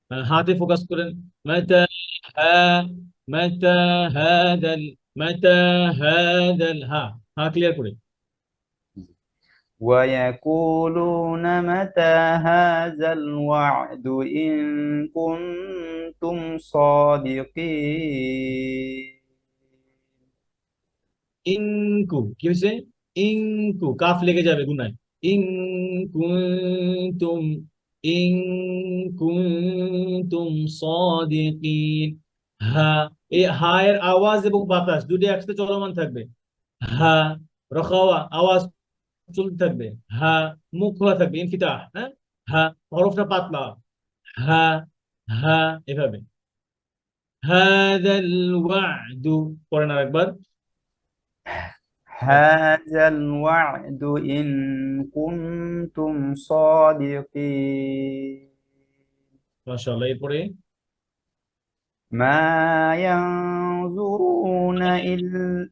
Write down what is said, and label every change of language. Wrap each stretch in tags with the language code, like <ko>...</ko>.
<bn>হাতে ফোকাস করেন মাতা হা মাতা হাদাল মাতা হাদাল হা ক্লিয়ার করে</bn> <ar>ويقولون متى هذا الوعد إن كنتم صادقين</ar> <bn>ইনকু কি হয়েছে ইনকু কাফ লেগে যাবে গুনায় ইনকুন্তুম ইনকুন্তুম সাদিকিন হা এই হা এর আওয়াজ এবং বাতাস দুটো একসাথে চলমান থাকবে হা রখাওয়া আওয়াজ চলতে থাকবে হা মুখ খোলা থাকবে ইনফিতাহ হ্যাঁ হা হরফটা পাতলা হা হা এভাবে হাদাল ওয়াদু পড়েন আরেকবার</bn> <ar>هذا الوعد إن كنتم صادقين</ar> <bn>মাশাআল্লাহ এরপরে</bn> <ar>ما ينظرون إلا</ar>